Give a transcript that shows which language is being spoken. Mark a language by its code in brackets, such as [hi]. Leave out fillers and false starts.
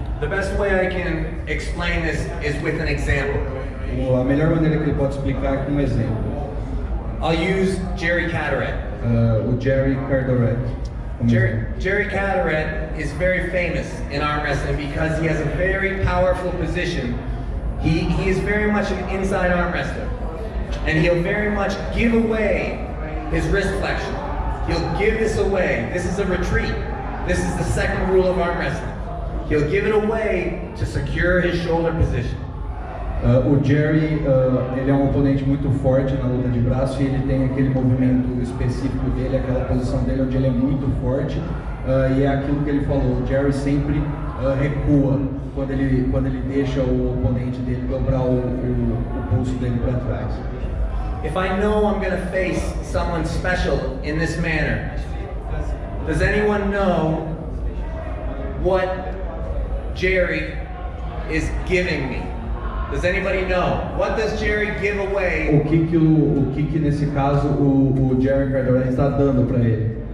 [en] The best way I can explain this is with an example. [pt] A melhor maneira que ele pode explicar é com um exemplo. [en] I'll use Jerry Cadaret. [pt] O Jerry Cardoret. como exemplo. [en] Jerry Cadaret is very famous in arm wrestling because he has a very powerful position. He is very much an inside arm wrestler. And he'll very much give away his wrist flexion. He'll give this away. This is a retreat. This is the second rule of arm wrestling. He'll give it away to secure his shoulder position. [pt] O Jerry, ele é um oponente muito forte na luta de braço e ele tem aquele movimento específico dele, aquela posição dele onde ele é muito forte e é aquilo que ele falou, o Jerry sempre recua quando ele deixa o oponente dele dobrar o pulso dele para trás. [en] If I know I'm going to face someone special in this manner, does anyone know what Jerry is giving me? Does anybody know? What does Jerry give away? [pt] O que nesse caso o Jerry Cardoret está dando para ele?